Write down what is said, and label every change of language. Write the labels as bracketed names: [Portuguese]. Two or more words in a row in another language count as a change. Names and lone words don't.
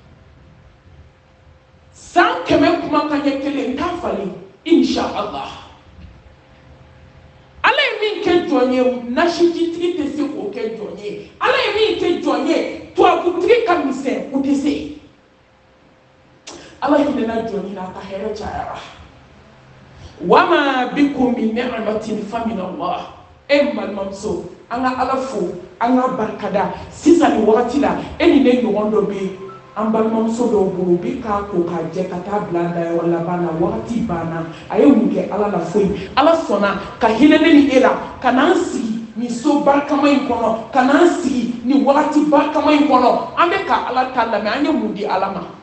[Bambara] san 100 kumakan ɲɛ kelen t'a falen [Arabic] إن شاء الله [Bambara] ala ye min kɛ jɔn ye nasijitigi tɛ se k'o kɛ jɔn ye ala ye min kɛ jɔn ye tubabutigi ka misɛn o tɛ se ala hinɛna jɔn ye n'a ka hɛrɛ cayara [Arabic] وما بكم من نعمة فمن الله [Bambara] balimamuso an ka ala fo an ka barikada sisan ni wagati la ni ne ɲɔgɔn dɔ bɛ an balimamuso dɔw bolo bi k'a ko k'a jɛ ka taa bila dayɔrɔ laban na wagati banna a ye mun kɛ ala la foyi ala sɔnna ka hinɛ ne ni e la ka n'an sigi nin so barikama in kɔnɔ ka n'an sigi nin wagati barikama in kɔnɔ an bɛ ka ala ta lamɛn an ye mun di ala ma